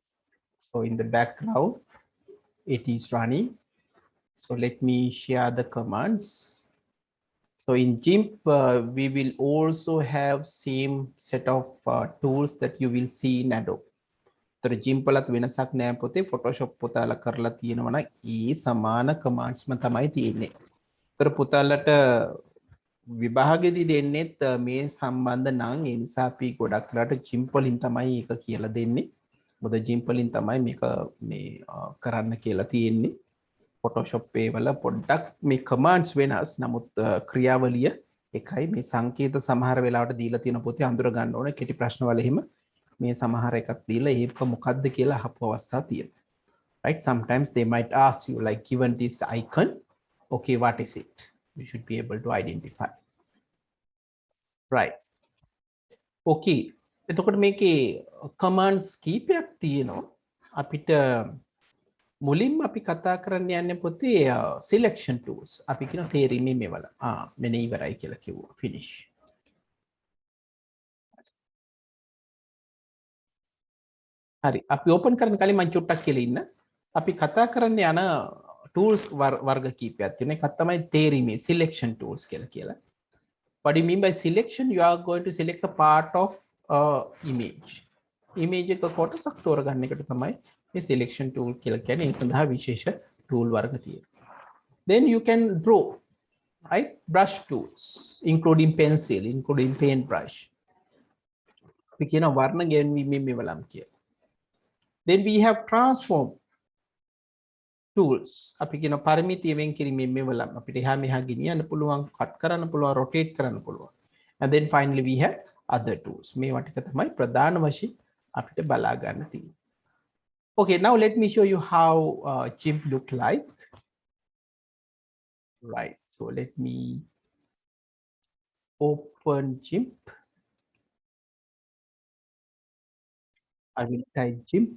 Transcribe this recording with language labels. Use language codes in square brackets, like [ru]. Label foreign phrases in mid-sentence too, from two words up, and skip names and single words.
[en] So in the background, it is running. So let me share the commands. So in GIMP, we will also have same set of tools that you will see in Adobe. [si] तर GIMP වලත් වෙනසක් නෑ පොතේ Photoshop පුතාලා කරලා තියෙනවා නම් ඒ සමාන කමාන්ඩ්ස්ම තමයි තියෙන්නේ. तर පුතාලට විභාගෙදි දෙන්නෙත් මේ සම්බන්ධ නම් ඒ නිසා අපි ගොඩක් වෙලාට GIMP වලින් තමයි ඒක කියලා දෙන්නේ. මොකද GIMP වලින් තමයි මේක මේ කරන්න කියලා තියෙන්නේ. Photoshop වල පොඩ්ඩක් මේ කමාන්ඩ්ස් වෙනස්. නමුත් ක්‍රියාවලිය එකයි. මේ සංකේත සමහර වෙලාවට දීලා තියෙන පොතේ අඳුර ගන්න ඕනේ කෙටි ප්‍රශ්න වල එහෙම මේ සමහර එකක් දීලා ඒක මොකක්ද කියලා අහපු අවස්ථා තියෙනවා. [en] Right? Sometimes they might ask you like given this icon, okay, what is it? You should be able to identify. Right. Okay. [si] එතකොට මේකේ commands කීපයක් තියෙනවා. අපිට මුලින්ම අපි කතා කරන්න යන්නේ පොතේ [en] selection tools. [si] අපි කියන තේරීමේ මේවල. මෙන්න ඉවරයි කියලා කිව්වා. Finish. හරි. අපි open කරන්න කලින් මම චුට්ටක් කියලා ඉන්න. අපි කතා කරන්න යන tools වර්ග කීපයක් තියෙනවා. එකක් තමයි තේරීමේ [en] selection tools [si] කියලා. [en] What do you mean by selection? You are going to select a part of image. [si] Image එක කොටසක් තෝරගන්න එකට තමයි මේ [en] selection tool [si] කියලා කියන්නේ. ඒ සඳහා විශේෂ tool වර්ග තියෙනවා. [en] Then you can draw, right? Brush tools, including pencil, including paintbrush. [si] අපි කියන වර්ණ ගෙන්වීමේ මෙවලම් කියලා. [en] Then we have transform tools. [si] අපි කියන පරිමිතිය වෙන් කිරීමේ මෙවලම්. අපිට එහා මෙහා ගෙනියන්න පුළුවන්, cut කරන්න පුළුවන්, rotate කරන්න පුළුවන්. [en] And then finally we have other tools. [si] මේවා ටික තමයි ප්‍රධාන වශයෙන් අපිට බලා ගන්න තියෙන්නේ. [en] Okay, now let me show you how GIMP look like. Right. So let me open open GIMP. I will type GIMP.